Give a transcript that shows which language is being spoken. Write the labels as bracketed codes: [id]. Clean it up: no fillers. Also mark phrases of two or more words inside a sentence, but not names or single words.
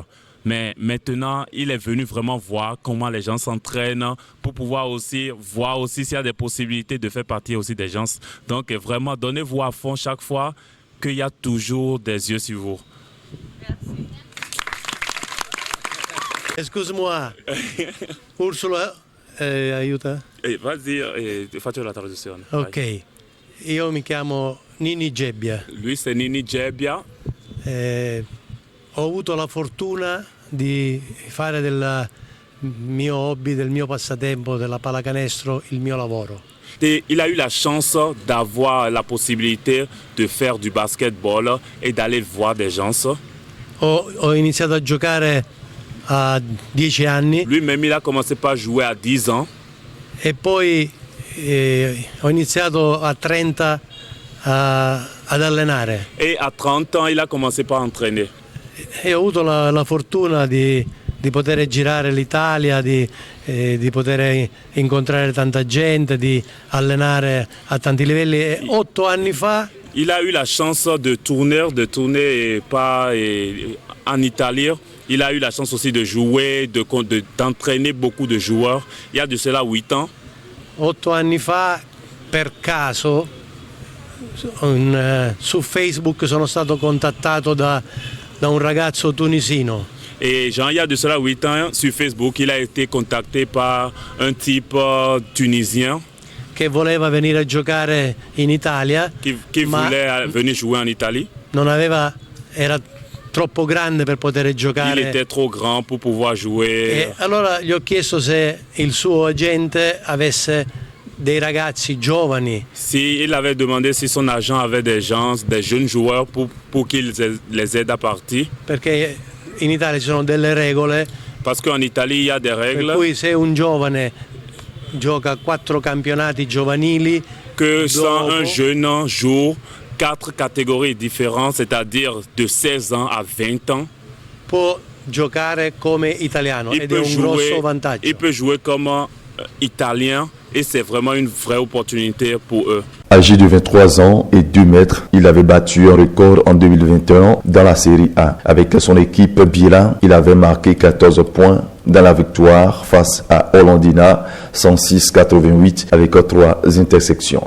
[fr] Mais maintenant, il est venu vraiment voir comment les gens s'entraînent pour pouvoir aussi voir aussi s'il y a des possibilités de faire partie aussi des gens. Donc vraiment, donnez-vous à fond chaque fois qu'il y a toujours des yeux sur vous. Merci. Excuse-moi, Ursula, aiuta? Vas-y, [it] faccio la traduzione. Ok, io mi chiamo Nini Gebbia. [fr] Lui c'est Nini Gebbia. [it] Ho avuto la fortuna di fare del mio hobby, del mio passatempo, della pallacanestro, il mio lavoro. [fr] Et il a eu la chance d'avoir la possibilité de faire du basketball et d'aller voir des gens. [it] Ho iniziato a giocare a 10 anni. [fr] Lui-même, il a commencé par jouer à 10 ans. [it] E poi ho iniziato a 30 ad allenare. [fr] Et à 30 ans, il a commencé par entraîner. [it] E ho avuto la fortuna di poter girare l'Italia, di poter incontrare tanta gente, di allenare a tanti livelli. E 8 anni fa [fr] il a eu la chance de tourner en Italie. Il a eu la chance aussi de jouer, d'entraîner beaucoup de joueurs. Il y a de cela 8 ans. [it] 8 anni fa, per caso, su Facebook sono stato contattato da un ragazzo tunisino. [fr] Et Jean, il y a de cela 8 ans, sur Facebook, il a été contacté par un type tunisien [it] che voleva venire a giocare in Italia, [fr] qui voulait venir jouer en Italie. [it] Era troppo grande per poter giocare. [fr] Il était trop grand pour pouvoir jouer. [it] E allora gli ho chiesto se il suo agente avesse dei ragazzi giovani. [fr] Si il avait demandé si son agent avait des jeunes joueurs pour qu'ils les aident à partir. [it] Perché in Italia ci sono delle regole. [fr] Parce qu'en Italie il y a des règles. [it] Per cui se un giovane gioca 4 campionati giovanili, [fr] que sans un jeune joue 4 catégories différentes, c'est-à-dire de 16 ans à 20 ans, [it] può giocare come italiano ed è un grosso vantaggio. [fr] Il peut jouer comme italien et c'est vraiment une vraie opportunité pour eux. Âgé de 23 ans et 2 mètres, il avait battu un record en 2021 dans la Série A. Avec son équipe Biela, il avait marqué 14 points dans la victoire face à Hollandina 106-88 avec 3 intersections.